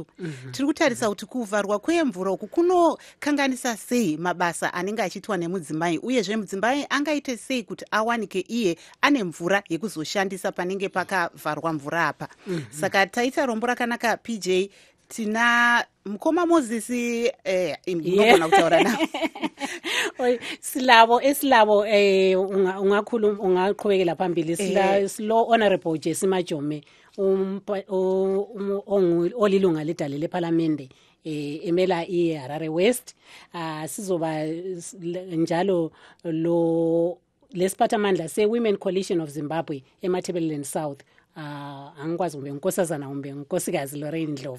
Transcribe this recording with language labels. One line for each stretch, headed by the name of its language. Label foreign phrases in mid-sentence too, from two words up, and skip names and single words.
Shona: Tiri kutarisa kuti kuvharwa kwemvura uku kunokanganisa sei mabasa anenge achiitwa nemudzimai, uyezve mudzimai angaite sei kuti awanike iye ane mvura yekuzoshandisa panenge pakavharwa mvura apa. Saka taita rombo rakanaka PJ. Tina mukoma Moses ngokona kutaura nawo.
North Ndebele: Silabo ungaqhubekela phambili. Silo Honorable Jesse Majome olilunga ledale leParliament emela iHarare West. Sizoba njalo lo lesiphathamandla se Women Coalition of Zimbabwe eMatabeleland South angikwazi kumbe nkosazana kumbe nkosikazi Lorraine Ndlovu.